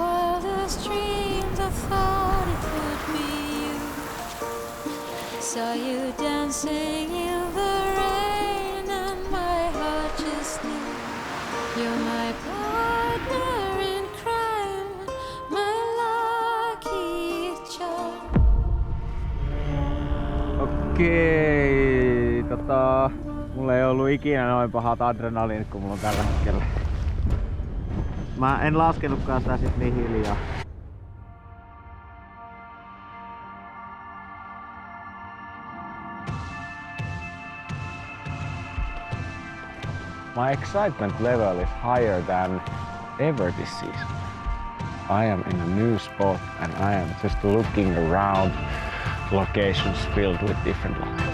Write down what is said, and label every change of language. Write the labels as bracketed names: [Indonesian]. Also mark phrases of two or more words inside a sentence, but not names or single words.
[English] In my wildest dreams I thought it would be Saw you dancing in the rain and my heart just knew you're my partner in crime, my lucky charm. [Finnish] Okei, mulla ei ollut ikinä noin pahat adrenaliinit kuin mulla on tällä hetkellä. Mä en laskenutkaan sitä sit niin hiljaa. [English] My excitement level is higher than ever this season. I am in a new spot and I am just looking around locations filled with different lights.